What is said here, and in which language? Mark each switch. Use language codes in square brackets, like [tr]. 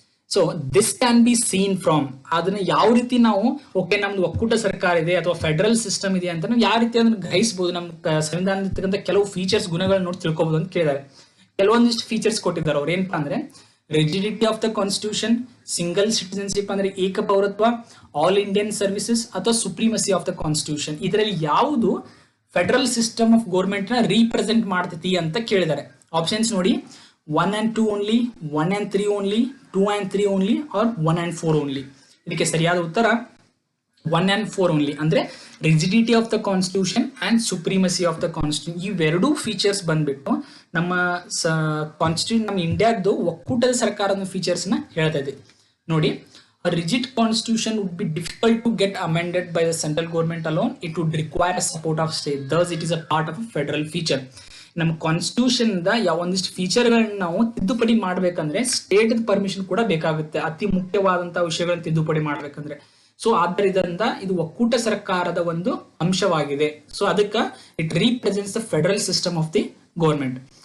[en] so this can be seen from, [kn] ಅದನ್ನ ಯಾವ ರೀತಿ ನಾವು ಓಕೆ ನಮ್ದು ಒಕ್ಕೂಟ ಸರ್ಕಾರ ಇದೆ ಅಥವಾ ಫೆಡರಲ್ ಸಿಸ್ಟಮ್ ಇದೆ ಅಂತ ನಾವು ಯಾವ ರೀತಿ ಅದನ್ನ ಗ್ರಹಿಸಬಹುದು, ನಮ್ಮ ಸಂವಿಧಾನದ ಕೆಲವು ಫೀಚರ್ಸ್ ಗುಣಗಳನ್ನ ನೋಡಿ ತಿಳ್ಕೊಬಹುದು ಅಂತ ಕೇಳಿದ್ದಾರೆ. ಕೆಲವೊಂದಿಷ್ಟು ಫೀಚರ್ಸ್ ಕೊಟ್ಟಿದ್ದಾರೆ ಅವ್ರು. ಏನಪ್ಪಾ ಅಂದ್ರೆ [en] rigidity of the constitution, single citizenship [kn] ಅಂದ್ರೆ ಏಕ ಪೌರತ್ವ, [en] all Indian services [kn] ಅಥವಾ [en] Supremacy of the constitution. [kn] ಇದರಲ್ಲಿ ಯಾವುದು [en] federal system of government [kn] ನ ರೀಪ್ರೆಸೆಂಟ್ ಮಾಡ್ತೈತಿ ಅಂತ ಕೇಳಿದ್ದಾರೆ. [en] Options ನೋಡಿ, 1 and 2 only, 1 and 3 only, 2 and 3 only, or 1 and 4 only. [kn] ಇದಕ್ಕೆ ಸರಿಯಾದ ಉತ್ತರ [en] 1 and 4 only. [kn] ಅಂದ್ರೆ [en] rigidity of the constitution [kn] and ಸುಪ್ರೀಮಸಿ of the constitution, ಇವೆರಡೂ ಫೀಚರ್ಸ್ ಬಂದ್ಬಿಟ್ಟು ನಮ್ಮ ಕಾನ್ಸ್ಟಿಟ್ಯೂಷನ್, ನಮ್ಮ ಇಂಡಿಯಾದ್ದು ಒಕ್ಕೂಟದ ಸರ್ಕಾರದ ಫೀಚರ್ಸ್ ನ ಹೇಳ್ತಾ ಇದೆ ನೋಡಿ. [en] A rigid constitution would be difficult to get amended by the central government alone. It would require support of state. Thus, it is a part of a federal feature. [kn] ನಮ್ಮ constitution ಒಂದಿಷ್ಟು ಫೀಚರ್ಗಳನ್ನ ನಾವು ತಿದ್ದುಪಡಿ ಮಾಡ್ಬೇಕಂದ್ರೆ state permission ಕೂಡ ಬೇಕಾಗುತ್ತೆ, ಅತಿ ಮುಖ್ಯವಾದಂತಹ ವಿಷಯಗಳನ್ನ ತಿದ್ದುಪಡಿ ಮಾಡ್ಬೇಕಂದ್ರೆ. ಸೊ ಆದ್ದರಿಂದ ಇದು ಒಕ್ಕೂಟ ಸರ್ಕಾರದ ಒಂದು ಅಂಶವಾಗಿದೆ. [en] so [kn] ಅದಕ್ಕೆ [en] It represents the federal system of the government.